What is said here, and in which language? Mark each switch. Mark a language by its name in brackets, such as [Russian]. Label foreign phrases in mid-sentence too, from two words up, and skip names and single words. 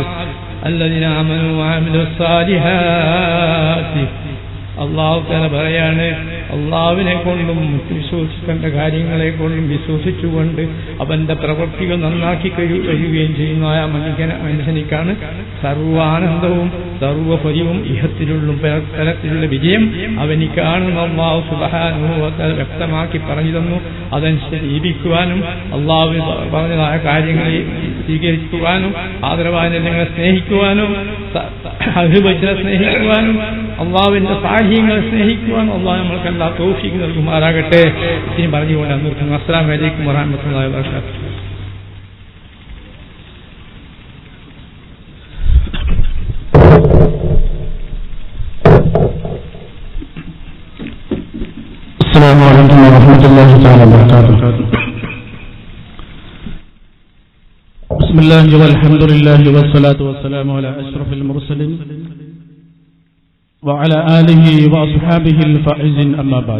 [Arabic] الذين آمنوا وعملوا الصالحات الله تعالى [Malayalam] പറയാണ്, അള്ളാഹുവിനെ കൊണ്ടും വിശ്വസിക്കേണ്ട കാര്യങ്ങളെ കൊണ്ടും വിശ്വസിച്ചുകൊണ്ട് അവന്റെ പ്രവൃത്തികൾ നന്നാക്കി കഴിയുകയും ചെയ്യുന്ന ആ മനുഷ്യനിക്കാണ് സർവാനന്ദവും സർവ്വപരിവും ഇഹത്തിലുള്ള തലത്തിലുള്ള വിജയം അവനിക്കാണ്. [Arabic] الله سبحانه وتعالى [Malayalam] വ്യക്തമാക്കി പറഞ്ഞു തന്നു. അതനുസരിച്ച് ജീവിക്കുവാനും അള്ളാഹു പറഞ്ഞതായ കാര്യങ്ങളെ സ്വീകരിക്കുവാനും ആദരവായ ജനങ്ങളെ സ്നേഹിക്കുവാനും അഹ്ലുബൈത്തിനെ സ്നേഹിക്കുവാനും അള്ളാഹുവിന്റെ സാഹിത്യങ്ങളെ സ്നേഹിക്കുവാനും അള്ളാഹു നമ്മൾക്കെല്ലാം തൗഫീഖ് നൽകുമാറാകട്ടെ. ഇനി പറഞ്ഞുകൊണ്ട് നിർത്തുന്നു. [Arabic] السلام عليكم ورحمة الله وبركاته. السلام عليكم ورحمة الله تعالى وبركاته. بسم الله والحمد لله والصلاة والسلام على أشرف المرسلين وعلى آله وأصحابه الفائزين أما بعد.